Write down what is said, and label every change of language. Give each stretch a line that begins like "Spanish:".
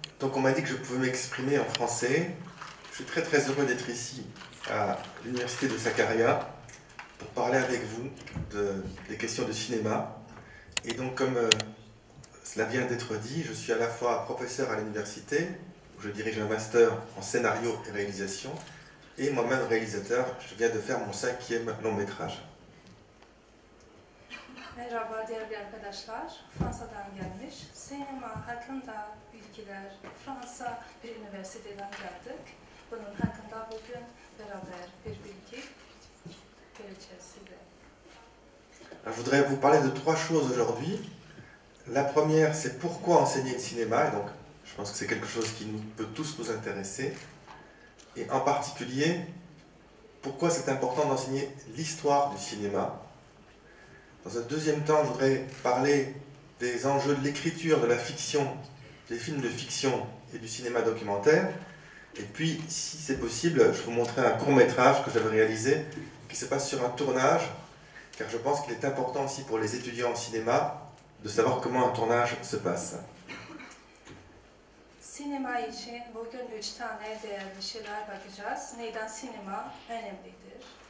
French: Donc on m'a dit que je pouvais m'exprimer en français. Je suis très heureux d'être ici à l'université de Sakarya pour parler avec vous des questions de cinéma. Et donc comme cela vient d'être dit, je suis à la fois professeur à l'université, où je dirige un master en scénario et réalisation, et moi-même réalisateur. Je viens de faire mon 5e long métrage.
Turkish: Merhaba değerli arkadaşlar, Fransa'dan gelmiş. Sinema hakkında bilgiler, Fransa bir üniversiteden geldik. Bunun hakkında bugün beraber bir bilgi vereceğiz size.
French: Je voudrais vous parler de 3 choses aujourd'hui. La première, c'est pourquoi enseigner le cinéma, et donc je pense que c'est quelque chose qui peut tous nous intéresser. Et en particulier, pourquoi c'est important d'enseigner l'histoire du cinéma. Dans un deuxième temps, je voudrais parler des enjeux de l'écriture, de la fiction, des films de fiction et du cinéma documentaire. Et puis, si c'est possible, je vais vous montrer un court-métrage que j'avais réalisé, qui se passe sur un tournage, car je pense qu'il est important aussi pour les étudiants en cinéma de savoir comment un tournage se passe.
Turkish: Sinema için bugün 3 tane değerli şeyler bakacağız. Neden sinema önemlidir?